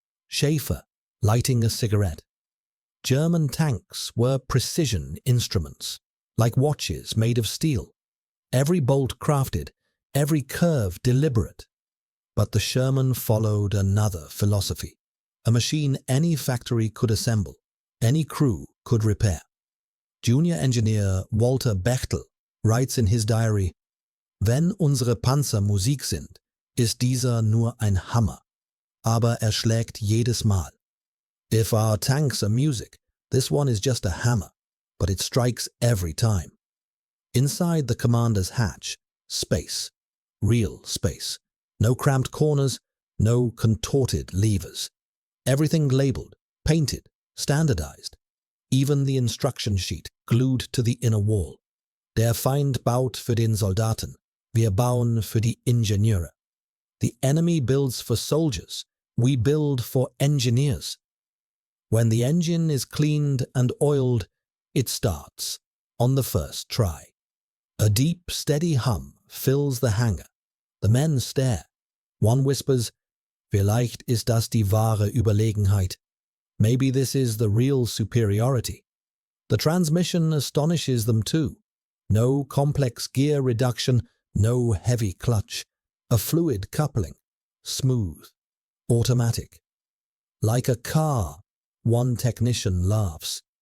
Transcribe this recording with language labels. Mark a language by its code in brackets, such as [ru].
[en] Schäfer, lighting a cigarette. German tanks were precision instruments, like watches made of steel. Every bolt crafted, every curve deliberate. But the Sherman followed another philosophy, a machine any factory could assemble, any crew could repair. Junior engineer Walter Bechtel writes in his diary, [de] Wenn unsere Panzer Musik sind, ist dieser nur ein Hammer, aber schlägt jedes Mal. [en] If our tanks are music, this one is just a hammer, but it strikes every time. Inside the commander's hatch, space, real space. No cramped corners, no contorted levers. Everything labeled, painted, standardized. Even the instruction sheet glued to the inner wall. [de] Der Feind baut für den Soldaten, wir bauen für die Ingenieure. [en] The enemy builds for soldiers, we build for engineers. When the engine is cleaned and oiled, it starts, on the first try. A deep, steady hum fills the hangar. The men stare. One whispers, [de] Vielleicht ist das die wahre Überlegenheit. [en] Maybe this is the real superiority. The transmission astonishes them too. No complex gear reduction, no heavy clutch. A fluid coupling, smooth, automatic. Like a car, one technician laughs.